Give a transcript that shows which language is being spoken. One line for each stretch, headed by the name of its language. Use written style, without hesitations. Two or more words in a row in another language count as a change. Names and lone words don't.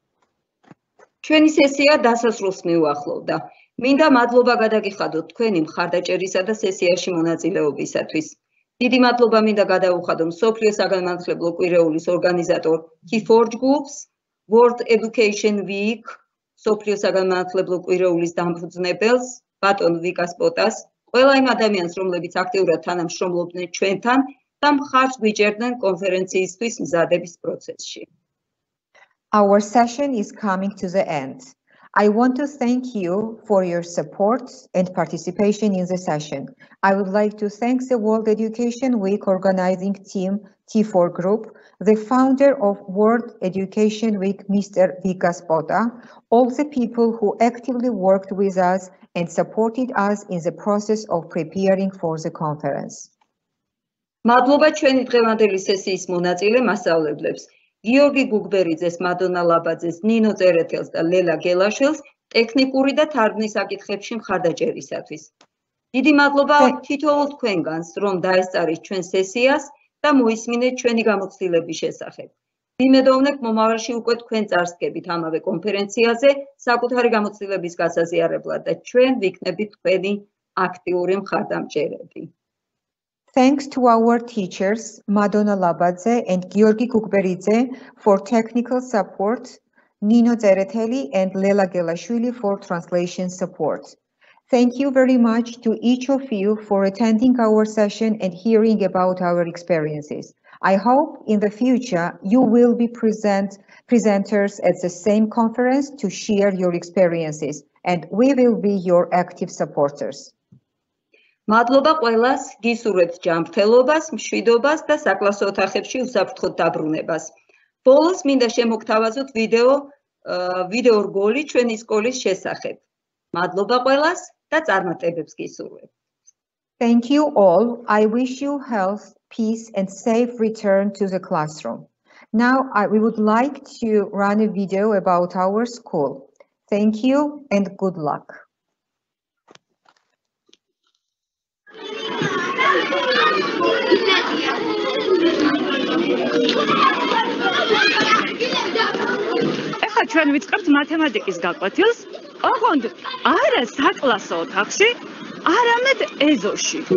Georgian: ჩვენი სესია დასასრულს მიუახლოვდა. მინდა მადლობა გადაგიხადოთ თქვენი მხარდაჭერისა და სესიაში მონაწილეობისათვის. დიდი მადლობა მინდა გადაუხადო მსოფლიო საგანმანათლებლო კვირეულის ორგანიზატორ T4 Groups, World Education Week, მსოფლიო საგანმანათლებლო კვირეულის დამფუძნებელს, ბატონ ვიკას პოტას, ყველა იმ ადამიანს, რომლებიც აქტიურად თანამშრომლობდნენ ჩვენთან და მხარს გვიჭერდნენ კონფერენციისთვის მზადების პროცესში.
English: Our session is coming to the end. I want to thank you for your support and participation in the session. I would like to thank the World Education Week organizing team T4 Group, the founder of World Education Week, Mr. Vikas Pota, all the people who actively worked with us and supported us in the process of preparing for the conference.
Georgian: მადლობა ჩვენი დღევანდელი სესიის მონაწილე მასწავლებლებს. გიორგი გუგბერიძეს, მადონა ლაბაძეს, ნინო წერეთელს და ლელა გელაშვილს ტექნიკური და თარგმნის საკითხებში მხარდაჭერისათვის. დიდი მადლობა თითოეულ თქვენგანს, რომ დაესწარით ჩვენ სესიას და მოისმინეთ ჩვენი გამოცდილების შესახებ. ვიმედოვნებ მომავალში უკვე თქვენ წარსდგებით ამავე კონფერენციაზე საკუთარი გამოცდილების გასაზიარებლად და ჩვენ ვიქნებით თქვენი აქტიური მხარდამჭერები.
English: Thanks to our teachers, Madonna Labadze and Georgi Kukberidze for technical support, Nino Zereteli and Lela Gelashvili for translation support. Thank you very much to each of you for attending our session and hearing about our experiences. I hope in the future you will be presenters at the same conference to share your experiences, and we will be your active supporters.
Georgian: მადლობა ყველას, გისურვებთ ჯანმრთელობას, მშვიდობას და საკლასო ოთახებში უსაფრთხოდ დაბრუნებას. ბოლოს მინდა შემოგთავაზოთ ვიდეო რგოლი ჩვენი სკოლის შესახებ. მადლობა ყველას და წარმატებებს გისურვებთ.
English: Thank you all. I wish you health, peace and safe return to the classroom. Now we would like to run a video about our school. Thank you and good luck.
Georgian: ეხლა ჩვენ ვიწყებთ მათემატიკის გაკვეთილს, ოღონდ არა საკლასო ოთახში, არამედ ეზოში.